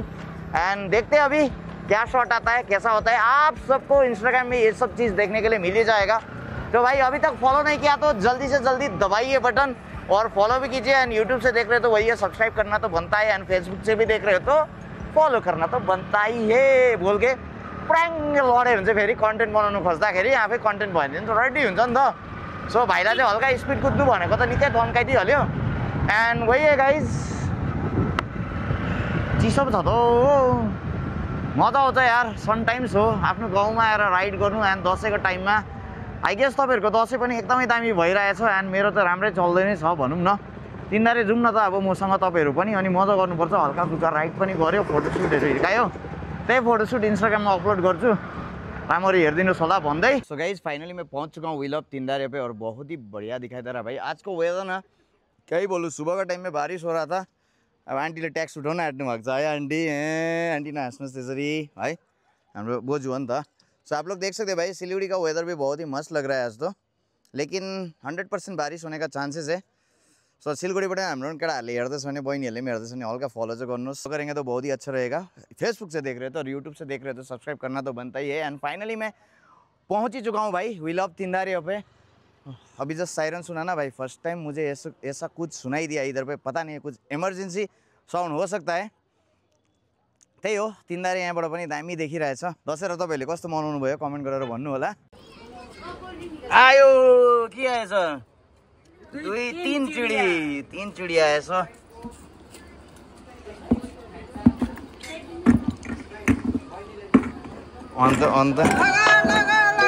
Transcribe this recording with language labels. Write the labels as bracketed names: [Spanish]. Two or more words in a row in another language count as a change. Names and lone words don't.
[Hindi] एंड देखते हैं अभी क्या शॉट आता है, कैसा होता है। आप सबको इंस्टाग्राम में ये सब चीज़ देखने के लिए मिल ही जाएगा। तो भाई अभी तक फॉलो नहीं किया तो जल्दी से जल्दी दबाइए बटन और फॉलो भी कीजिए। एंड यूट्यूब से देख रहे हो तो वही है, सब्सक्राइब करना तो बनता है। एंड फेसबुक से भी देख रहे हो तो फॉलो करना तो बनता ही है। [Nepali] बोल के प्राङ लड्यो भने चाहिँ फेरि कन्टेन्ट बनाउनु खोज्दाखेरि आफै कन्टेन्ट भयो भने त रेडी हुन्छ नि त। सो भाइलाई चाहिँ हल्का स्पिड कुद्नु भनेको त निकै धम्काइदिइहाल्यो। एन्ड [Hindi] वही है [Nepali] गाइज, चिसो पो छ त मजा आउँछ यार। [English] sun times [Nepali] हो आफ्नो गाउँमा आएर राइड गर्नु एन्ड दसैँको टाइममा। [English] I guess [Nepali] तपाईँहरूको दसैँ पनि एकदमै दामी भइरहेछ एन्ड मेरो त राम्रै चल्दै नै छ भनौँ न। तिनीहरू जाउँ न त अब मसँग तपाईँहरू पनि, अनि मजा गर्नुपर्छ। हल्का फुल्का राइड पनि गऱ्यो, फोटोसुटहरू हिर्कायो, त्यही फोटोसुट इन्स्टाग्राममा अपलोड गर्छु, राम्ररी हेरिदिनुहोस् होला भन्दै। [English] so guys finally [Hindi] मैं पहुंच चुका हूँ विलअप तिंदारे पे और बहुत ही बढ़िया दिखाई दे रहा भाई। आज को वेदर ना क्या ही बोलूँ, सुबह का टाइम में बारिश हो रहा था। [Nepali] अब आन्टीले ट्याक्स उठाउन आँट्नु भएको छ है आन्टी। आन्टी नहाँस्नुहोस् त्यसरी है, हाम्रो बोजू हो नि त। [Hindi] सो आप लोग देख सकते हैं भाई सिलीगुड़ी का वेदर भी बहुत ही मस्त लग रहा है आज तो, लेकिन 100% बारिश होने का चांसेस है। [Nepali] सो सिलगढीबाट हाम्रो केटाहरूले हेर्दैछ भने, बहिनीहरूले पनि हेर्दैछ भने हल्का फलो चाहिँ गर्नुहोस्, [Hindi] करेंगे तो बहुत ही अच्छा रहेगा। फेसबुक से देख रहे हो तो और यूट्यूब से देख रहे हो तो सब्सक्राइब करना तो बनता ही है। एंड फाइनली मैं पहुंच ही चुका हूँ भाई विलअप तिंदारे पे। अभी जस्ट सायरन सुना ना भाई, [English] first time [Hindi] मुझे ऐसा कुछ सुनाई दिया इधर पे, पता नहीं है कुछ इमरजेंसी साउन्ड हो सकता है। [Nepali] त्यही हो, तिंदारे यहाँबाट पनि दामी देखिरहेछ। दसैँ र तपाईँहरूले कस्तो मनाउनु भयो कमेन्ट गरेर भन्नु होला। आयो के आएछ, तीन चिडी आएछ। अन्त